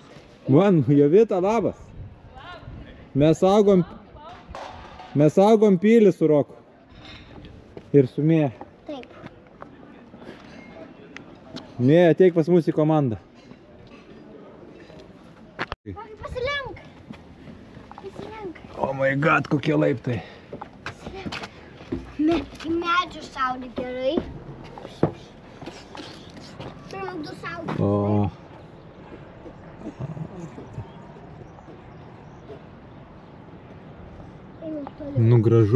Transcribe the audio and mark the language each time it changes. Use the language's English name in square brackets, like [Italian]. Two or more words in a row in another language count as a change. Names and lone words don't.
[Lithuanian] Man, Jovita, labas. Mes saugom pilį su Roku. Ir su Mėja. Taip. Mėja, ateik pas mus į komandą. Pasilenk. Pasilenk. [English] Oh my god, [Lithuanian] kokie laiptai. Į medžių šaudė gerai. Turim 2 šaudyti. O. Nu gražu.